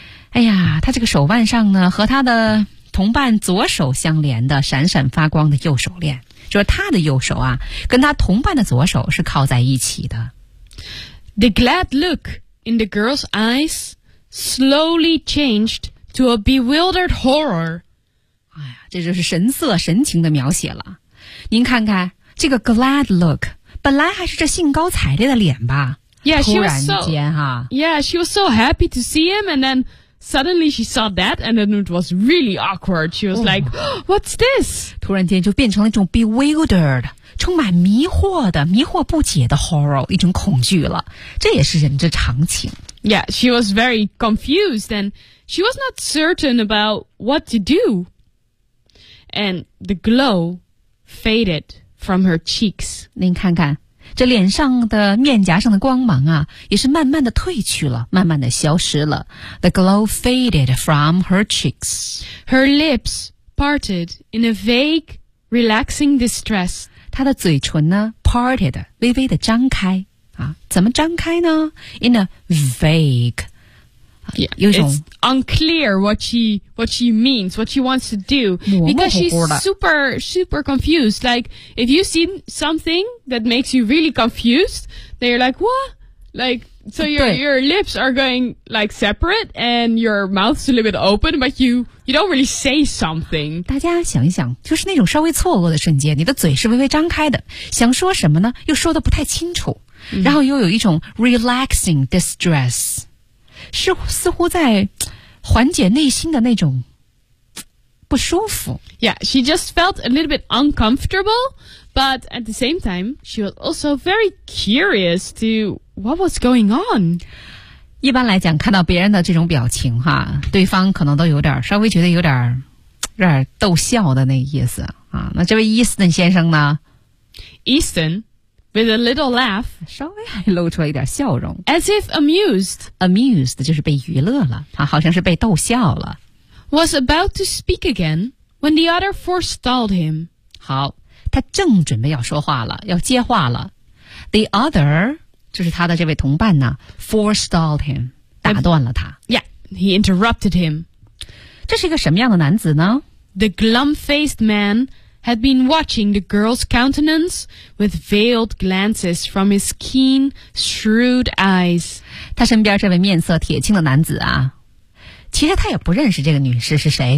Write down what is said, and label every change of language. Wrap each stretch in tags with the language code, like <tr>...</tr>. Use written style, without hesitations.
<zh>哎呀，他这个手腕上呢，和他的同伴左手相连的闪闪发光的右手链，就是他的右手啊，跟他同伴的左手是靠在一起的。</zh> <en>The glad look in the girl's eyes slowly changed to a bewildered horror.</en> <zh>这就是神色神情的描写了。您看看这个</zh> <en>glad look，</en> <zh>本来还是这兴高采烈的脸吧？</zh> <en>Yeah,</en> <zh>突然间哈。</zh> <en>Yeah, she was so happy to see him, and then suddenly she saw that, and then it was really awkward. She was like,、oh, "What's this?"</en> <zh>突然间就变成了一种 bewildered， 充满迷惑的、迷惑不解的 horror， 一种恐惧了。这也是人之常情。</zh> <en>Yeah, she was very confused, and she was not certain about what to do. And the glow faded from her cheeks.</en> <zh>您看看，这脸上的面颊上的光芒啊，也是慢慢的褪去了，慢慢的消失了。</zh> <en>The glow faded from her cheeks. Her lips parted in a vague, relaxing distress.</en> <zh>她的嘴唇呢 ，</zh> <en>parted，</en> <zh>微微的张开啊，怎么张开呢 ？</zh> <en>In a vague. Yeah, it's unclear what she means, what she wants to do, because she's super, super confused. Like, if you see something that makes you really confused, then you're like, what? Like, so your lips are going like separate and your mouth's a little bit open, but you don't really say something.</en> <zh>大家想一想，就是那种稍微错愕的瞬间，你的嘴是微微张开的，想说什么呢？又说的不太清楚，然后又有一种</zh> <en>relaxing distress.</en> <zh>是似乎在缓解内心的那种不舒服。</zh> <en>Yeah, she just felt a little bit uncomfortable, but at the same time, she was also very curious to what was going on.</en> <zh>一般来讲，看到别人的这种表情哈，对方可能都有点稍微觉得有点逗笑的那意思啊。那这位 Easton 先生呢</zh> <en>？Easton。 With a little laugh,</en> <zh>稍微还露出了一点笑容</zh> <en>as if amused.</en> <zh>Amused 就是被娱乐了，好像是被逗笑了。</zh> <en>Was about to speak again when the other forestalled him.</en> <zh>好，他正准备要说话了，要接话了。</zh> <en>The other</en> <zh>就是他的这位同伴呢 ，</zh> <en>forestalled him，</en> <zh>打断了他。</zh> <en>Yeah, he interrupted him.</en> <zh>这是一个什么样的男子呢</zh> <en>？The glum-faced man. Had been watching the girl's countenance with veiled glances from his keen, shrewd eyes.</en> <zh>他身边这位面色铁青的男子啊，其实他也不认识这个女士是谁，</zh>